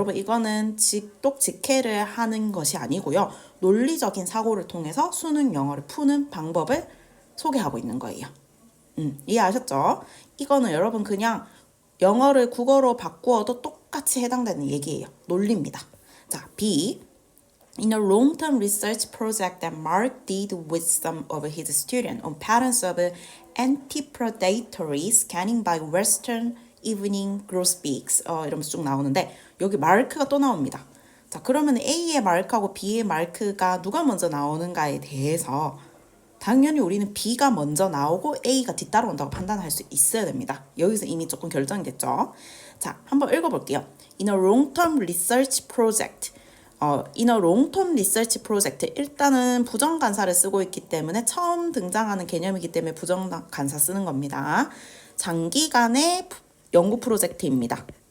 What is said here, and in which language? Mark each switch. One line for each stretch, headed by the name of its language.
Korean: 여러분, 이거는 직독직해를 하는 것이 아니고요. 논리적인 사고를 통해서 수능 영어를 푸는 방법을 소개하고 있는 거예요. 이해하셨죠? 이거는 여러분 그냥 영어를 국어로 바꾸어도 똑같이 해당되는 얘기예요. 논리입니다. 자, B.
English: In a long-term research project that Mark did with some of his students on patterns of anti-predatory scanning by Western Evening Grosbeaks,
Korean: 이러면서 쭉 나오는데 여기 마르크가 또 나옵니다. 자, 그러면 A의 마르크하고 B의 마르크가 누가 먼저 나오는가에 대해서 당연히 우리는 B가 먼저 나오고 A가 뒤따라온다고 판단할 수 있어야 됩니다. 여기서 이미 조금 결정이 됐죠. 자, 한번 읽어볼게요.
English: In a long-term research project. In a long-term research project.
Korean: 일단은 부정관사를 쓰고 있기 때문에 처음 등장하는 개념이기 때문에 부정관사 쓰는 겁니다. 장기간의 연구 프로젝트입니다.